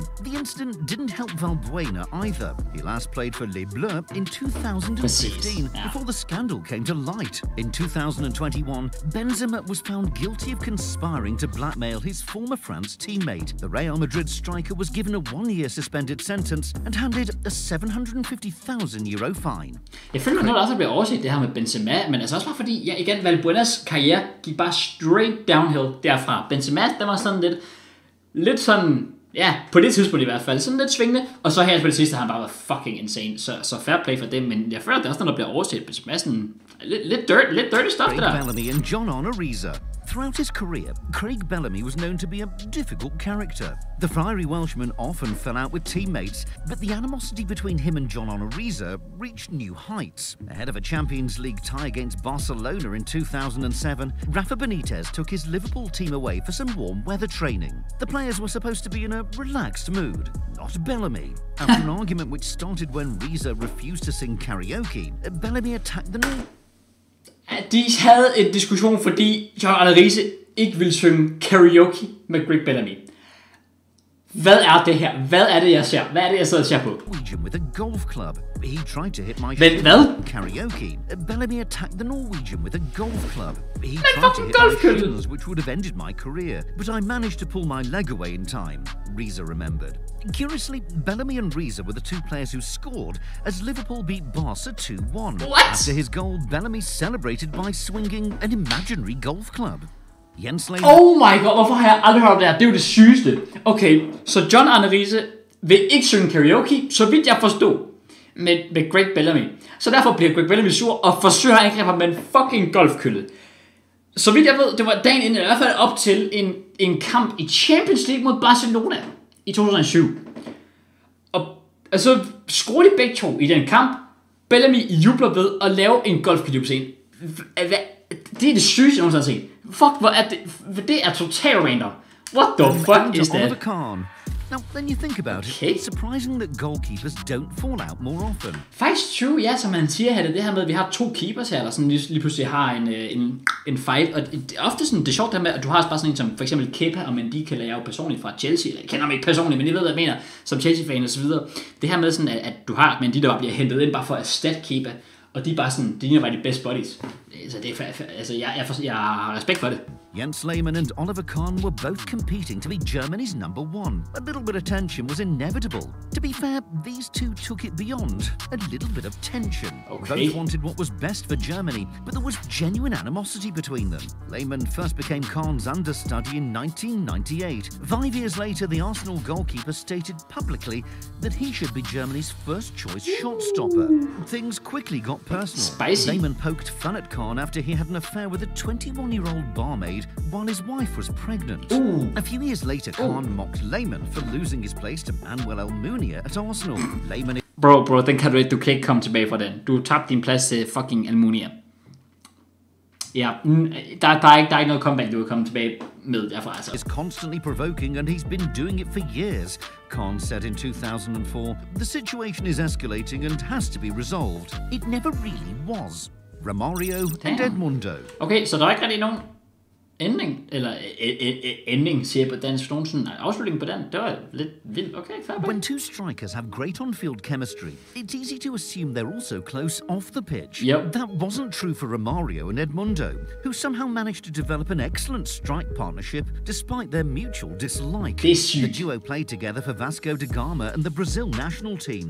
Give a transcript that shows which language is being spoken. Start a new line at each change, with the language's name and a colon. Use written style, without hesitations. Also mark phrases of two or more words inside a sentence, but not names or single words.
English: The incident didn't help Valbuena either. He last played for Les Bleus in 2015 before the scandal came to light. In 2021, Benzema was found guilty of conspiring to blackmail his former France teammate. The Real Madrid striker was given a 1-year suspended sentence and handed a €750,000 fine.
Danish: Jeg føler noget, der også bliver overset det her med Benzema, men altså også bare fordi, igen, Valbuenas karriere gik bare
English: straight downhill
Danish: derfra. Benzema, der var sådan lidt sådan, ja, på det tidspunkt i hvert fald, sådan lidt svingende, og så her på det sidste har han bare været
English: fucking insane,
Danish: så
English: fair play
Danish: for dem, men jeg føler, at det er også noget, der bliver overset. Benzema sådan lidt
English: dirty stuff,
Danish: det der.
English: Bellamy and John Ariza. Throughout his career, Craig Bellamy was known to be a difficult character. The fiery Welshman often fell out with teammates, but the animosity between him and John Ariza reached new heights. Ahead of a Champions League tie against Barcelona in 2007, Rafa Benitez took his Liverpool team away for some warm weather training. The players were supposed to be in a relaxed mood, not Bellamy. After an argument which started when Riza refused to sing karaoke, Bellamy attacked the new...
Danish: De havde en diskussion, fordi John Ariza ikke ville synge karaoke med Greg Bellamy. Hvad er det her? Hvad er det, jeg ser? Hvad er det, jeg sidder og ser på?
English: Norwegian with a golf club. He tried to hit my karaoke. Bellamy attacked the Norwegian with a golf club. He tried to hit my shingles, which would have ended my career, but I managed to pull my leg away in time, Riza remembered. Curiously, Bellamy and Riza were the two players who scored as Liverpool beat Barca 2-1. After his goal, Bellamy celebrated by swinging an imaginary golf club. Oh my god,
Danish: hvorfor har jeg aldrig hørt det her? Det er jo det sygeste. Okay, så John Ariza vil ikke synge karaoke, så vidt jeg forstod, med Greg Bellamy. Så derfor bliver Greg Bellamy sur og forsøger at angribe ham med en fucking golfkølle. Så vidt jeg ved, det var dagen inden, i hvert fald op til en kamp i Champions League mod Barcelona i 2007. Og så scorer de begge to i den kamp. Bellamy jubler ved at lave en golfkølle på scenen. Det er det sygeste, jeg nogensinde har set. Fuck, hvor er det? Det er total random.
English: What the fuck is that? Now, then you think about it, it's surprising that goalkeepers don't fall out more often.
Danish: Faktisk true, ja, som man siger her, det her med, at vi har 2 keepers her, der sådan lige pludselig har en fight, og det er ofte sådan, det er sjovt der med, at du har bare sådan en som for eksempel Kepa og Mendy kan jeg jo personligt fra Chelsea, eller jeg kender ham ikke personligt, men I ved, hvad jeg mener, som Chelsea-fan og så videre. Det her med sådan, at du har Mendy, der bare bliver hentet ind bare for at erstatte Kepa, og de er bare sådan, de er bare de
English: best buddies.
Danish: Altså, det er, altså jeg har respekt for det.
English: Jens Lehmann and Oliver Kahn were both competing to be Germany's #1. A little bit of tension was inevitable. To be fair, these two took it beyond a little bit of tension. Both wanted what was best for Germany, but there was genuine animosity between them. Lehmann first became Kahn's understudy in 1998. 5 years later, the Arsenal goalkeeper stated publicly that he should be Germany's first-choice shot-stopper. Things quickly got personal. Spicy. Lehmann poked fun at Kahn after he had an affair with a 21-year-old barmaid while his wife was pregnant. A few years later, Kahn mocked Lehmann for losing his place to Manuel Almunia at Arsenal. Lehmann...
Danish: Bro, den kan du kan ikke komme tilbage fra den. Du tabte din plads til fucking Almunia. Ja, der er ikke noget comeback, du kan komme tilbage med derfra. Altså.
English: Is constantly provoking, and he's been doing it for years. Kahn said in 2004, the situation is escalating and has to be resolved. It never really was. Romario and Edmundo.
Danish: Okay, så der er ikke rigtig nogen ending, eller ending, siger jeg på dansk, nogen sådan afslutning på den, det var lidt vildt. Okay, fair.
English: When two strikers have great on-field chemistry, it's easy to assume they're also close off the pitch. Yep. That wasn't true for Romario and Edmundo, who somehow managed to develop an excellent strike partnership despite their mutual dislike. The duo played together for Vasco da Gama and the Brazil national team.